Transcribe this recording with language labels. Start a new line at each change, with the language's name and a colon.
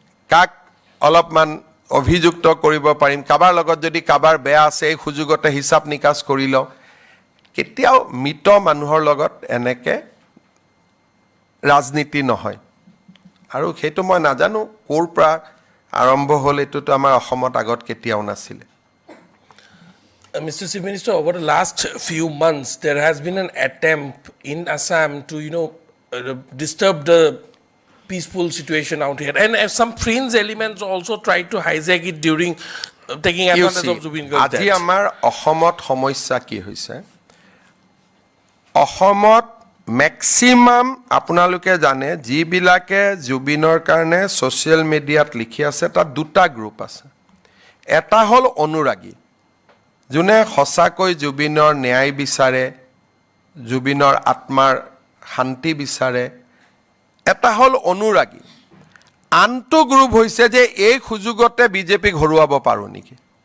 Assamese: কাক অলপমান অভিযুক্ত কৰিব পাৰিম কাবাৰ লগত যদি কাবাৰ বেয়া আছে এই সুযোগতে হিচাপ নিকাচ কৰি লওঁ কেতিয়াও মৃত মানুহৰ লগত এনেকে ৰাজনীতি নহয় আৰু সেইটো মই নাজানো ক'ৰ পৰা আৰম্ভ হ'ল এইটোতো আমাৰ অসমত আগত কেতিয়াও নাছিলে
English: Mr. Chief Minister, over the last few months, there has been an attempt in Assam to, disturb the peaceful situation out here. And some fringe elements also tried to hijack it during taking advantage of Zubin Garg's death.
Assamese: আজি আমাৰ অসমত সমস্যা কি হৈছে অসমত maximum আপোনালোকে জানে যিবিলাকে জুবিনৰ কাৰণে সোশ্যাল মিডিয়াত লিখি আছে তাত দুটা গ্ৰুপ আছে এটা হ'ল অনুৰাগী যোনে সঁচাকৈ জুবিনৰ ন্যায় বিচাৰে জুবিনৰ আত্মাৰ শান্তি বিচাৰে এটা হ'ল অনুৰাগী আনটো গ্ৰুপ হৈছে যে এই সুযোগতে বিজেপিক হৰুৱাব পাৰো নেকি